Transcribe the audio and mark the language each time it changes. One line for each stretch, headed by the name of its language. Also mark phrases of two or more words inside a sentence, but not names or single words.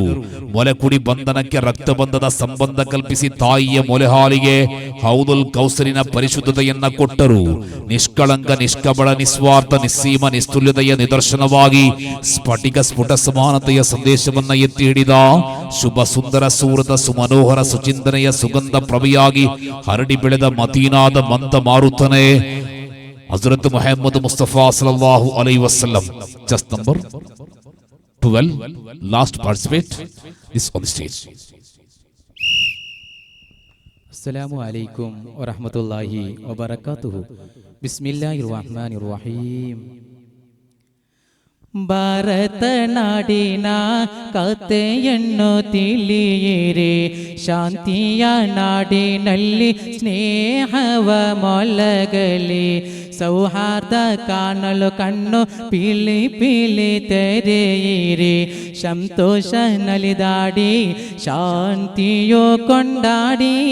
Kannada: ಮೊಲೆಕುಡಿ ಬಂಧನಕ್ಕೆ ರಕ್ತಬಂಧದ ಸಂಬಂಧ ಕಲ್ಪಿಸಿ ತಾಯಿಯ ಮೊಲೆಹಾಲಿಗೆ ಹೌದುಲ್ ಕೌಸರಿನ ಪರಿಶುದ್ಧತೆಯನ್ನ ಕೊಟ್ಟರು. ನಿಷ್ಕಳಂಕ ನಿಷ್ಕಬಳ ನಿಸ್ವಾರ್ಥ ನಿಸ್ಸೀಮ ನಿಸ್ತುಲ್ಯತೆಯ ನಿದರ್ಶನವಾಗಿ ಸ್ಫಟಿಕ ಸ್ಫುಟ ಸಮಾನತೆಯ ಸಂದೇಶವನ್ನ ಎತ್ತಿ ಹಿಡಿದ ಶುಭ ಸುಂದರ ಸೂರತ ಸುಮನೋಹರ ಸುಚಿಂತನೆಯ ಸುಗಂಧ ಪ್ರಭೆಯಾಗಿ ಹರಡಿ ಬೆಳೆದ ಮದೀನಾದ ಮಂದ ಮಾರುತನೇ Hazrat Muhammad Mustafa
Arabic: صلى الله عليه وسلم.
English: Just number 12, last participate is on the stage.
Arabic: السلام عليكم ورحمة الله وبركاته. بسم الله الرحمن الرحيم.
Kannada: ಭಾರತ ನಾಡಿನ ಕಥೆಯನ್ನು ತಿಳಿಯಿರಿ, ಶಾಂತಿಯ ನಾಡಿನಲ್ಲಿ ಸ್ನೇಹವ ಮೊಳಗಲಿ, ಸೌಹಾರ್ದ ಕಾಣಲು ಕಣ್ಣು ಪೀಳಿ ಪೀಳಿ ತೆರೆಯಿರಿ, ಸಂತೋಷ ನಲಿದಾಡಿ ಶಾಂತಿಯೋ ಕೊಂಡಾಡಿ.